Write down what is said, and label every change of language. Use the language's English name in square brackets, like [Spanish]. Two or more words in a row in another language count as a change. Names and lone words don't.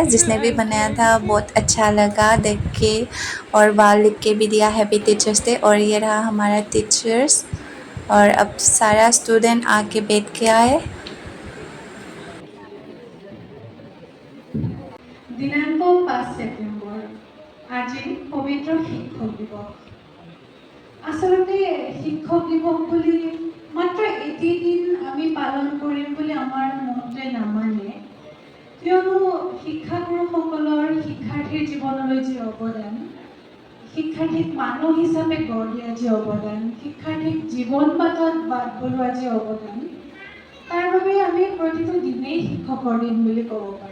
[Hindi] जिसने भी बनाया था बहुत अच्छा लगा देख के, और वहाँ लिख के भी दिया [English] Happy Teachers' Day. [Hindi] और ये रहा हमारा टीचर्स, और अब सारा स्टूडेंट आके बैठ के आए। [Assamese] दिनांक 5 সেপ্টেম্বৰ আজি পবিত্ৰ শিক্ষক দিৱস। আচলতে শিক্ষক দিৱস বুলি মাত্ৰ এটি দিন আমি পালন কৰিম বুলি আমাৰ মনতে নামানে, কিয়নো শিক্ষাগুৰুসকলৰ শিক্ষাৰ্থীৰ জীৱনলৈ যি অৱদান, শিক্ষাৰ্থীক মানুহ হিচাপে গঢ় দিয়া যি অৱদান, শিক্ষাৰ্থীক জীৱন বাটত বাট বলোৱা যি অৱদান, তাৰ বাবে আমি প্ৰতিটো দিনেই শিক্ষকৰ দিন বুলি ক'ব পাৰোঁ।